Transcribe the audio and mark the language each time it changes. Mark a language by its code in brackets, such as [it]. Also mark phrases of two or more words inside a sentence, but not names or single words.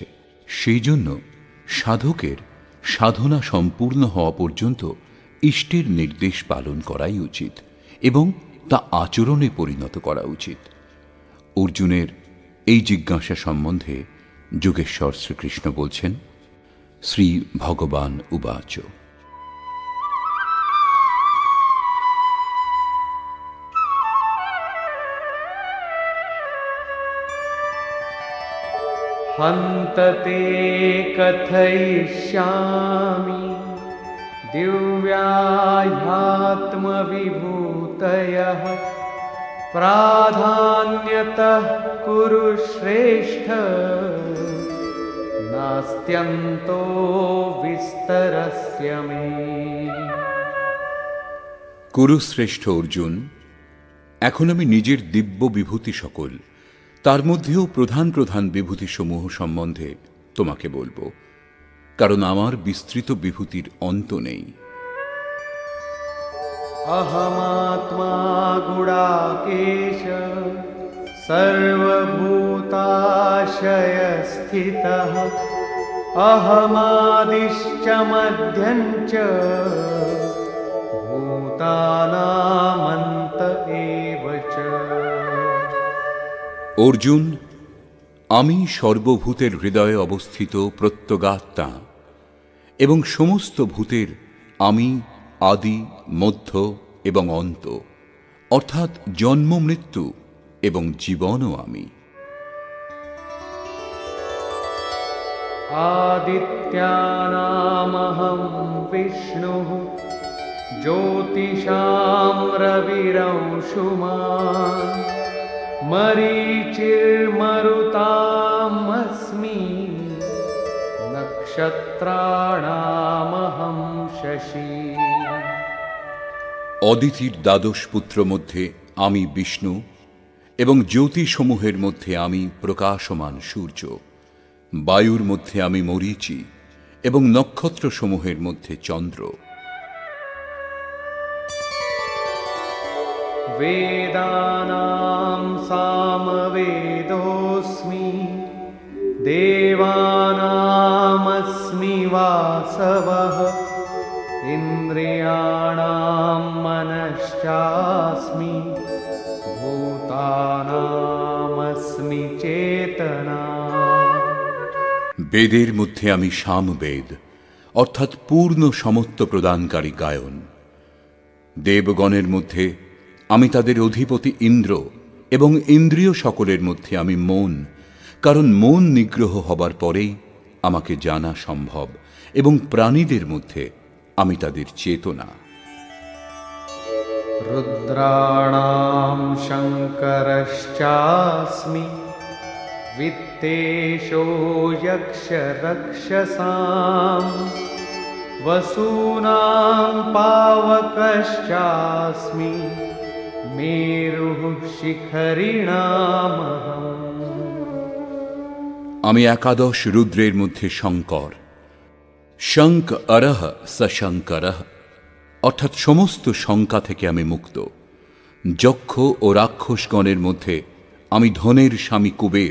[bn] সেই জন্য সাধকের সাধনা সম্পূর্ণ হওয়া পর্যন্ত ইষ্টের নির্দেশ পালন করাই উচিত এবং তা আচরণে পরিণত করা উচিত। অর্জুনের এই জিজ্ঞাসা সম্বন্ধে যোগেশ্বর শ্রীকৃষ্ণ বলছেন, [sa] শ্রী ভগবান উবাচ हन्तते कथयिष्यामि दिव्याह्यात्मविभूतयः प्राधान्यतः कुरु श्रेष्ठ नास्त्यन्तो विस्तरस्य मे। [bn] কুরুশ্রেষ্ঠ অর্জুন, এখন আমি নিজের দিব্য বিভূতি সকল, তার মধ্যেও প্রধান প্রধান বিভূতিসমূহ সম্বন্ধে তোমাকে বলবো, কারণ আমার বিস্তৃত বিভূতির অন্ত নেই। [sa] अहमात्मा गुडाकेश सर्वभूताशयस्थितः अहमादिश्च मध्यञ्च भूतानामन्त एव च। [bn] অর্জুন, আমি সর্বভূতের হৃদয়ে অবস্থিত প্রত্যগাত্মা এবং সমস্ত ভূতের আমি আদি, মধ্য এবং অন্ত, অর্থাৎ জন্ম, মৃত্যু এবং জীবনও আমি। [sa] आदित्यानामहं विष्णुः ज्योतिषां रविरंशुमान् मरीचिर्मरुतामस्मि नक्षत्राणामहं शशि। [bn] অদিতির দ্বাদশ পুত্র মধ্যে আমি বিষ্ণু এবং জ্যোতিসমূহের মধ্যে আমি প্রকাশমান সূর্য, বায়ুর মধ্যে আমি মরীচি এবং নক্ষত্রসমূহের মধ্যে চন্দ্র। [sa] वेदानां सामवेदोऽस्मि देवानामस्मि वासवः इन्द्रियाणां मनश्चास्मि भूतानामस्मि चेतना। [bn] বেদের মধ্যে আমি সামবেদ অর্থাৎ পূর্ণ সমত্ব প্রদানকারী গায়ন। দেবগণের মধ্যে আমি তাদের অধিপতি ইন্দ্র এবং ইন্দ্রিয় সকলের মধ্যে আমি মন, কারণ মন নিগ্রহ হবার পরেই আমাকে জানা সম্ভব, এবং প্রাণীদের মধ্যে আমি তাদের চেতনা। [sa] रुद्राणां शङ्करश्चास्मि वित्तेषो यक्षरक्षसां वसूनां पावकश्चास्मि मेरुः शिखरिणामहम्। [bn] আমি একাদশ রুদ্রের মধ্যে শঙ্কর। শঙ্ক অরহ সশঙ্করঃ অর্থাৎ সমস্ত শঙ্কা থেকে আমি মুক্ত। যক্ষ ও রাক্ষসগণের মধ্যে আমি ধনের স্বামী কুবের।